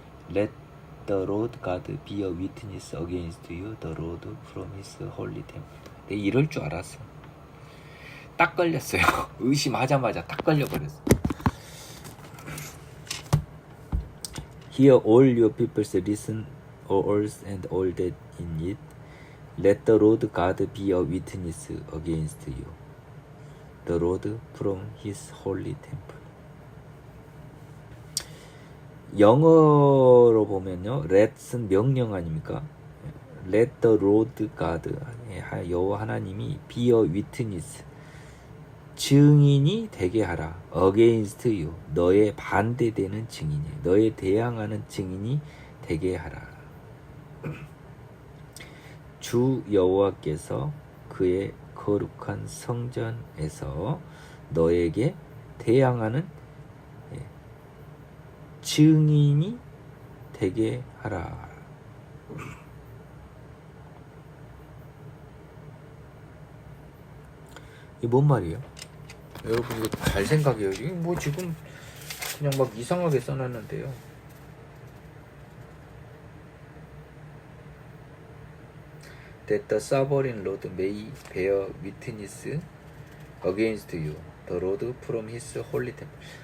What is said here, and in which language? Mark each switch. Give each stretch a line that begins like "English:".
English: Let the Lord God be a witness against you, the Lord from his holy temple.
Korean: 내 이럴 줄 알았어. 딱 걸렸어요. 의심하자마자 딱 걸려버렸어.
English: Hear all your peoples, listen, all earth and all that in it. Let the Lord God be a witness against you, the Lord from his holy temple.
Korean: 영어로 보면요, let은 명령 아닙니까?
English: Let the Lord God,
Korean: 여호와 하나님이
English: be a witness,
Korean: 증인이 되게 하라.
English: against you.
Korean: 너의 반대되는 증인이, 너에 대항하는 증인이 되게 하라. 주 여호와께서 그의 거룩한 성전에서 너에게 대항하는 증인이 되게 하라. 이게 뭔 말이에요? 여러분 이거 잘 생각해요. 이게 뭐 지금 그냥 막 이상하게 써놨는데요.
English: That the sovereign Lord may bear witness against you, the Lord from his holy temple.